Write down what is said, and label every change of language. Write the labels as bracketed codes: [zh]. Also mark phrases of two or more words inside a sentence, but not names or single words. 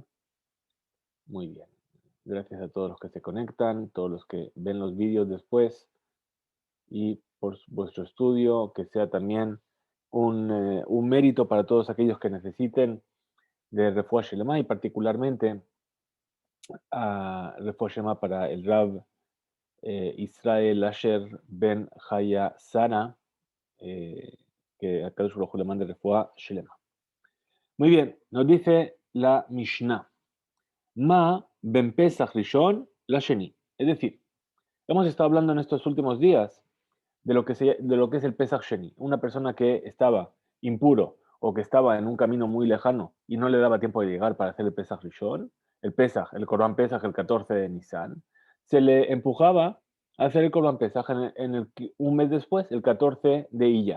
[es] Muy bien. Gracias a todos los que se conectan, todos los que ven los vídeos después y por vuestro estudio, que sea también un mérito para todos aquellos que necesiten de [he] רפואה שלמה [es] y particularmente a [he] רפואה שלמה [es] para el Rav Israel Asher Ben Haya Sana, que Akadosh Baruj Hu le mande [he] רפואה שלמה. [es] Muy bien, nos dice la Mishnah. [he] מה בין פסח ראשון לשני. [es] Es decir, hemos estado hablando en estos últimos días de lo que es el Pesach Sheni. Una persona que estaba impuro o que estaba en un camino muy lejano y no le daba tiempo de llegar para hacer el Pesach Rishon, el Corban Pesach el 14 de Nisan, se le empujaba a hacer el Corban Pesach un mes después, el 14 de Iyar.